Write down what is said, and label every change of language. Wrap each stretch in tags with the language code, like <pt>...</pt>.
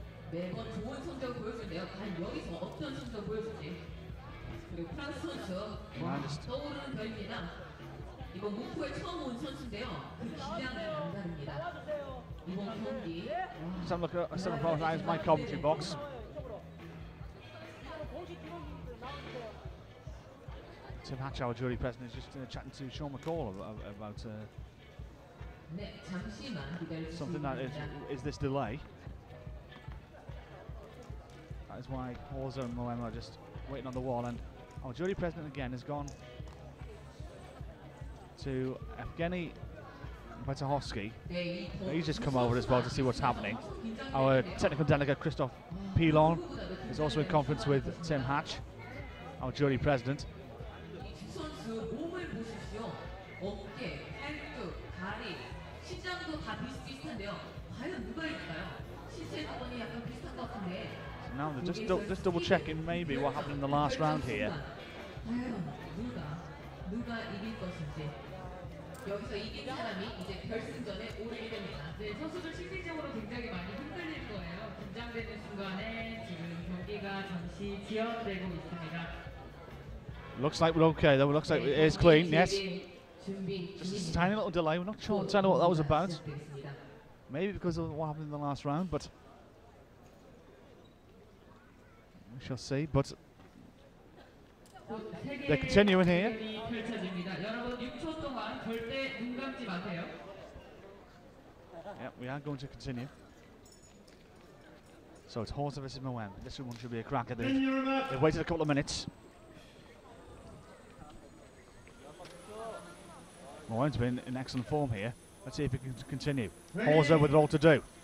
<ko>매번 좋은 성적을 보여주는데요. 과연 여기서 어떤 성적을 보여줄지. 그리고 프랑스 선수 떠오르는 별입니다. 이번 목포에 처음 온 선수인데요. 그 기량은 남다릅니다. 이번 경기</ko> <en>Let's have a look at some of my commentary box. Tim Hatch, our jury president, is just chatting to Sean McCall about</en> <ko>네, 잠시만 기다려</ko> <en>something that is this delay. That is why Horza and Moema are just waiting on the wall, and our jury president again has gone to Evgeny Vatahovsky. He's just come over as well to see what's happening. Our technical delegate Christoph Pilon is also in conference with Tim Hatch, our jury president.</en> <ko>선수 몸을 보십시오. 어깨, 팔뚝, 다리, 신장도 다 비슷비슷한데요. 과연 누가 이길까요? 신체 조건이 약간 비슷한 것 같은데.</ko> <en>So now they're just double checking maybe what happened in the last round here.</en> <ko>과연 누가 이길 것인지. 여기서 이긴 사람이 이제 결승전에 오르게 됩니다. 네, 선수들 심리적으로 굉장히 많이 흔들릴 거예요. 긴장되는 순간에 지금 경기가 잠시 지연되고 있습니다.</ko> <en>Looks like we're okay though. Looks like it is clean. Yes. Just a tiny little delay. We're not sure entirely what that was about. Maybe because of what happened in the last round, but we shall see. But they're continuing here.</en> <ko>여러분 6초 동안 절대 눈 감지 마세요.</ko> <en>Yeah, we are going to continue. So it's Horza versus Moem. This one should be a cracker. They've waited a couple of minutes. Moem's been in excellent form here. Let's see if he can continue. Horza with it all to do.</en>